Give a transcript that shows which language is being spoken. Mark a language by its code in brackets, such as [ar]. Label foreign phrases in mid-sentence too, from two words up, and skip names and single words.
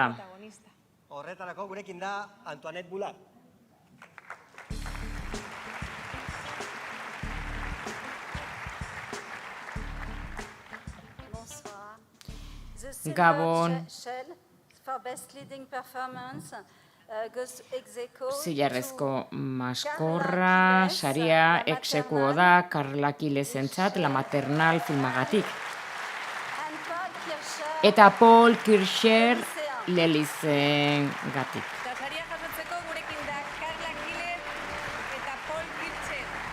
[eu] Horretarako gurekin da Antoinette Boulard. Bonsoir. Gabon. [en] For best leading performance goes ex aequo [eu] Zilarrezko maskorra, saria exekuo da Karla Kilesentzat La Maternal filmagatik. Eta Paul Kircher Lelizengatik. Eta saria jasotzeko gurekin da Karla Kiles eta Paul Kircher.